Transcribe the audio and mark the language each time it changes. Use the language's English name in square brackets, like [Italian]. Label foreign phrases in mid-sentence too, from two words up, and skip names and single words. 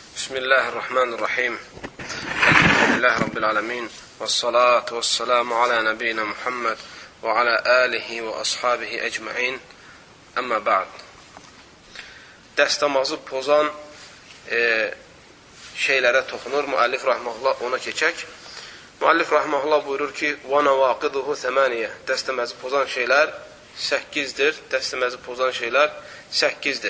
[Arabic] بسم الله الرحمن الرحيم. الحمد لله رب العالمين. والصلاة والسلام على نبينا محمد وعلى آله وأصحابه أجمعين. أما بعد. [Azerbaijani] Dəstəmazı pozan şeylərə toxunur. Müəllif rahmehullah ona keçək. Müəllif rahmehullah buyurur ki: [Arabic] "ونواقضه ثمانية." [Azerbaijani] Dəstəmazı pozan şeylər 8-dir. Dəstəmazı pozan şeylər 8-dir.